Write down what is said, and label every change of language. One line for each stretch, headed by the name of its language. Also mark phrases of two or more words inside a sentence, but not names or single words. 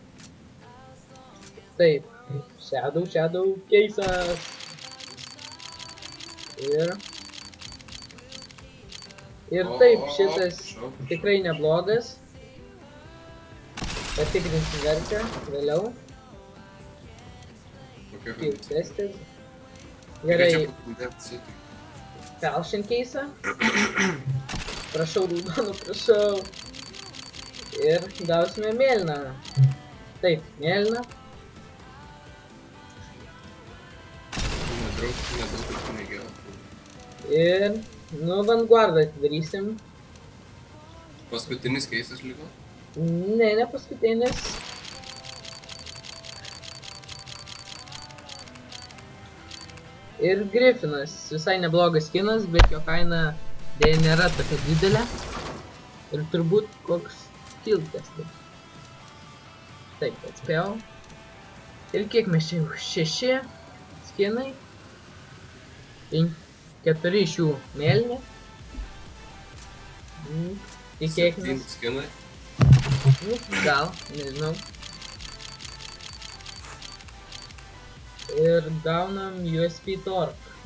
Lithuanian: Taip, Shadow case'as. Ir taip, šitas tikrai neblogas. Patikrinsim vertę vėliau.
English: Field tested.
Lithuanian: Gerai, Falchion case'ą. Prašau, raudonų, prašau. Ir gausime mėlyną. Taip, mėlyną. Nedaug ir pinigėlą. Ir, Vanguardą atidarysim. Paskutinis keisas liko? Ne paskutinis. Ir Griffinas, visai neblogas skinas, bet jo kaina dėja nėra tokia didelė. Ir turbūt koks
English: field tested.
Lithuanian: Taip, atspėjau. Ir kiek mes čia jau? 6 skinai. 4 iš jų mėlyni. Tikėkime. 7 skinai. Gal, nežinau. Ir gaunam USP Torque.